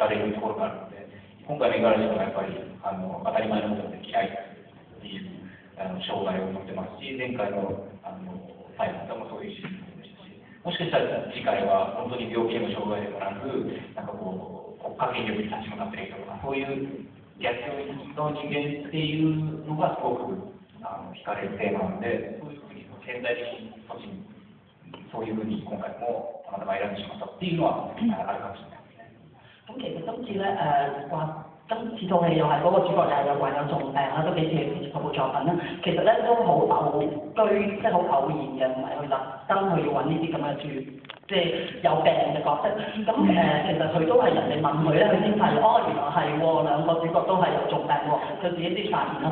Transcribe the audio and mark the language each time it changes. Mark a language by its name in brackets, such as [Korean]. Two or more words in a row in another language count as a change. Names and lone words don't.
[Japanese] れるところがあるので、今回の五十嵐君はやっぱり当たり前のことで嫌いっていう障害を持ってますし、前回のサイモンもそういうシーンでしたし、もしかしたら次回は本当に病気への障害でもなく、なんかこう国家権力に立ち向かっている人とか、そういう逆境の人間っていうのがすごく惹かれるテーマなので、そういうふうに潜在的にそういうふうに今回もたまたま選んでしまったっていうのはあるかもしれないですね。 [Cantonese] 咁其實今次咧今次套戲又係嗰個主角又係有患有重病啦，都幾似之前嗰部作品啦。其實咧都好偶居，即係好偶然嘅，唔係去特登去揾呢啲咁嘅即係有病嘅角色。咁其實佢都係人哋問佢咧，佢先發現原來係喎，兩個主角都係有重病喎，佢自己先發現咯。